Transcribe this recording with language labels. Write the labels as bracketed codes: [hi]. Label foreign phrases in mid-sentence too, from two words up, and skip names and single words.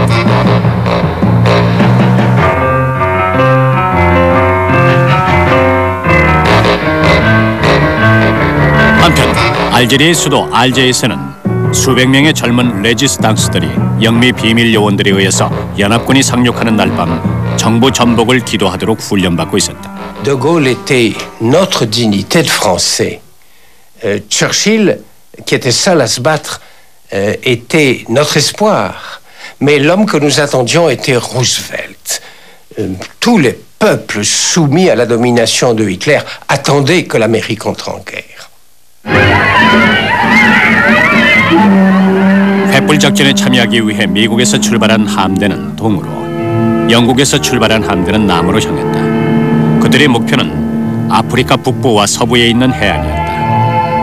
[ko] 한편 알제리의 수도 알제에서는 수백 명의 젊은 레지스탕스들이 영미 비밀 요원들에 의해서 연합군이 상륙하는 날 밤 정부 전복을 기도하도록 훈련받고 있었다. [fr] De Gaulle était notre dignité de Français. Churchill, qui était seul à se battre, était notre espoir. Mais l'homme que nous attendions était Roosevelt. Tous les peuples soumis à la domination de Hitler attendaient que l'Amérique entre en guerre. [ko] 횃불 작전에 참여하기 위해 미국에서 출발한 함대는 동으로, 영국에서 출발한 함대는 남으로 향했다. 그들의 목표는 아프리카 북부와 서부에 있는 해안이었다.